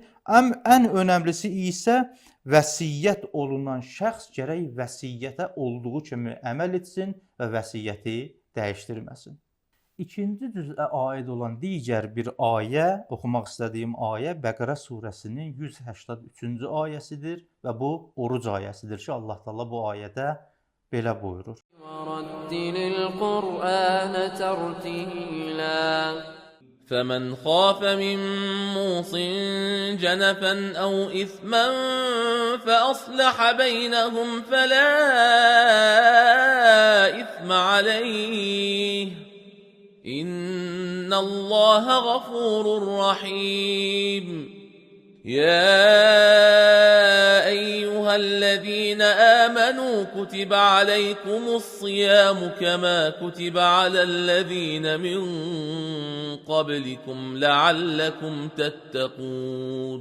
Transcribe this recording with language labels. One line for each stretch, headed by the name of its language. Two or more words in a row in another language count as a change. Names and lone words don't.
Azerbaijani: Ən önəmlisi isə vəsiyyət olunan şəxs gərək vəsiyyətə olduğu kimi əməl etsin və vəsiyyəti dəyişdirməsin. İkinci cüzə aid olan digər bir ayə, oxumaq istədiyim ayə Bəqərə surəsinin 183-cü ayəsidir və bu oruc ayəsidir ki, Allah Taala bu ayədə belə buyurur.
Arabic: وَرَتِّلِ الْقُرْآنَ تَرْتِيلًا فمن خاف من موص جنفا أو إثما فأصلح بينهم فلا إثم عليه إن الله غفور رحيم يا أيها الذين آمنوا كتب عليكم الصيام كما كتب على الذين من قبلكم لعلكم تتقون